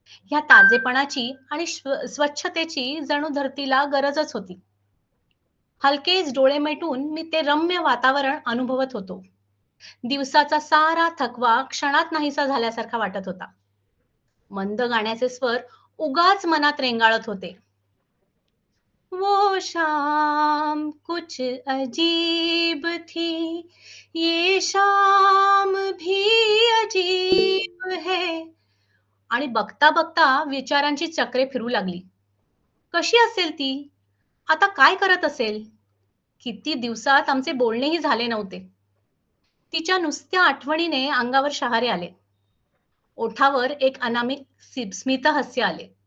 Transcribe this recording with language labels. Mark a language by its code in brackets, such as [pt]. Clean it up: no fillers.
[mr] ह्या ताजेपणाची आणि स्वच्छतेची जणू धरतीला गरजच होती. हलकेच डोळे मिटून मी ते रम्य वातावरण अनुभवत होतो. दिवसाचा सारा थकवा क्षणात नाहीसा झाल्यासारखा वाटत होता. मंद गाण्याचे स्वर उगाच मनात रेंगाळत होते. [hi] वो शाम कुछ अजीब थी, ये शाम भी अजीब है. [mr] आणि बघता बघता विचारांची चक्रे फिरू लागली. कशी असेल ती? आता काय करत असेल? किती दिवसात आमचे बोलणेही झाले नव्हते. तिच्या नुसत्या आठवणीने अंगावर शहारे आले. ओठावर एक अनामिक स्मित हास्य आले.